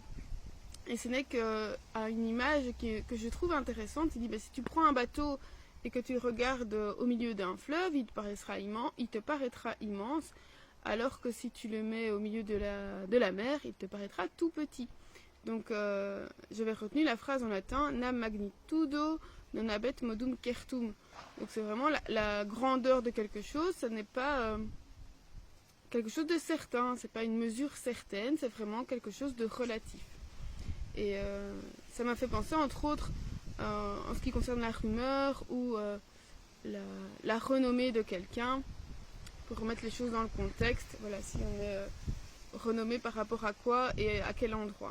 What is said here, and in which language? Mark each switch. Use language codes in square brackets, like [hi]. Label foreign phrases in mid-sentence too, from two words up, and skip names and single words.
[fr] Et Sénèque a une image que je trouve intéressante. Il dit, si tu prends un bateau et que tu le regardes au milieu d'un fleuve, il te paraîtra immense, alors que si tu le mets au milieu de la mer, il te paraîtra tout petit. Donc j'avais retenu la phrase en latin, [la] nam magnitudo non habet modum certum. [fr] Donc c'est vraiment la grandeur de quelque chose, ce n'est pas quelque chose de certain, c'est pas une mesure certaine, c'est vraiment quelque chose de relatif. Et ça m'a fait penser entre autres en ce qui concerne la rumeur ou la renommée de quelqu'un, pour remettre les choses dans le contexte, voilà, si on est renommé par rapport à quoi et à quel endroit.